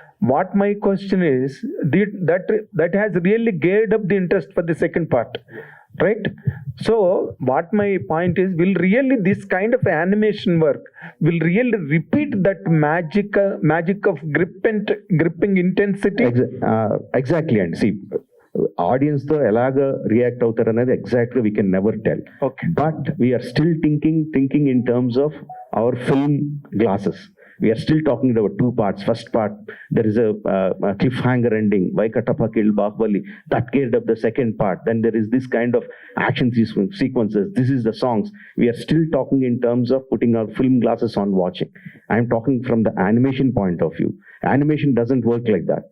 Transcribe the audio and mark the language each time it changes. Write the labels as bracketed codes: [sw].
[en] What my question is, that has really geared up the interest for the second part, right? So what my point is, will really this kind of animation work will really repeat that magic of gripping intensity? Exactly. And see, [te] audience తో ఎలాగ react అవుతారు అనేది exact గా [en] We can never tell. But we are still thinking in terms of our film glasses. We are still talking about 2 parts. First part, there is a cliffhanger ending. Why Katappa killed Baahubali? That geared up the second part. Then there is this kind of action sequences. This is the songs. We are still talking in terms of putting our film glasses on watching. I am talking from the animation point of view. Animation doesn't work like that.